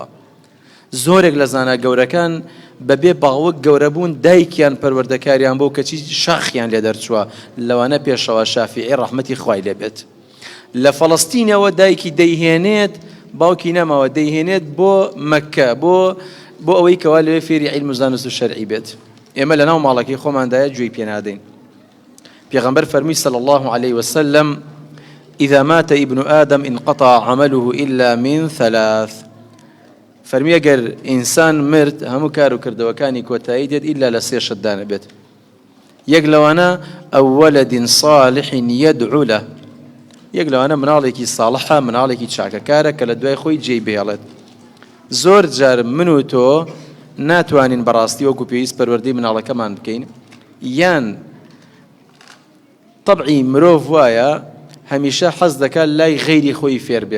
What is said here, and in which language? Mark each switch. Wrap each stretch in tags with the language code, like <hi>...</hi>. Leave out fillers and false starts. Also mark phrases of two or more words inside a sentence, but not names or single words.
<ckb>زۆرێک لە زانا گەورەکان بەبێ باوەک گەورەبوون دایکیان پەروەردەکاریان بۆ کەچی شاخیان لێ دەرچووە، لەوانە پێشەوە شافعی ڕەحمەتی خوای لێبێت. لە فەڵەستینەوە دایکی دەیهێنێت، باوکی نەماوە دەیهێنێت بۆ مەککە بۆ ئەوەی کەوا لەوێ فێری عیلم و زانست و شەرعی بێت. ئێمە لەناو ماڵەکەی خۆماندایە گوێی پێ نادەین. پێغەمبەر فەرمی</ckb> <ar>صلی الله عليه وسلم إذا مات ابن آدم انقطع عمله إلا من 3.</ar> <ckb>فەرمی ئەگەر ئینسان مرد هەموو کار و کردەوەکانی کۆتایی دێت ئیلا لە 3 شتدا نەبێت. یەک لەوانە ئەو</ckb> <ar>وەلەد صالح يدعو له،</ar> <ckb>یەک لەوانە مناڵێکی ساڵحە، مناڵێکی چاکەکارە کە لە دوای خۆی جێی بێڵێت. زۆر جار من و تۆ ناتوانین بەڕاستی وەکو پێویست پەروەردەی مناڵەکەمان بکەین، یان طبعی مرۆڤ وایە هەمیشە حەز دەکات لای غەیری خۆی فێر بێت.</ckb>